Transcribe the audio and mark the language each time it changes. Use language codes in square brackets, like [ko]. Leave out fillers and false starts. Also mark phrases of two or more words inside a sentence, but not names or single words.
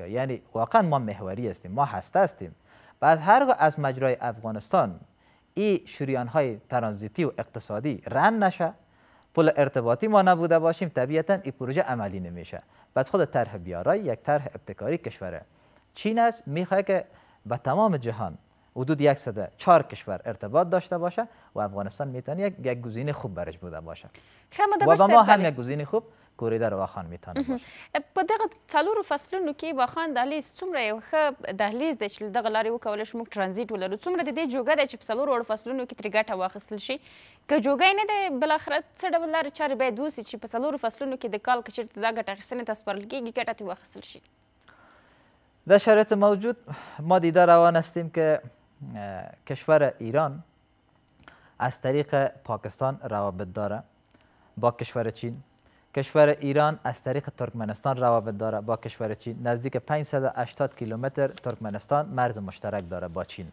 [fa] یعنی واقعا ما محوری هستیم، ما هسته هستیم. بعد هرگاه از مجرای افغانستان این شریان‌های ترانزیتی و اقتصادی رند نشه، پل ارتباطی ما نبوده باشیم، طبیعتا این پروژه عملی نمیشه. پس خود طرح بیارای یک طرح ابتکاری کشور چین است میخواد که به تمام جهان حدود 104 کشور ارتباط داشته باشه و افغانستان میتونه یک گزینه خوب برش بوده باشه و با ما هم یک گزینه خوب کوریدور واخان میتونه باشه. [ps] په دغه څلورو فصلونو کې واخان دهلیز څومره یو ښه دهلیز دی چې دغه لارې وکولی شو موږ ترانزیټ ولرو څومره د دې جوګه دی چې په څلورو فصلونو کې ترې ګټه واخیستل شي که جوګی نه دی بلاخره څه ډول لارې چارې باید وسي چې په څلورو فصلونو کې د کال که چېرته دا ګټه اخیستنې ته سپارل کېږي ګټه ترې واخیستل شي. [fa] در شرایط موجود ما دیده روان هستیم که کشور ایران از طریق پاکستان روابط داره با کشور چین. کشور ایران از طریق ترکمنستان روابط داره با کشور چین. نزدیک 580 کیلومتر ترکمنستان مرز مشترک داره با چین.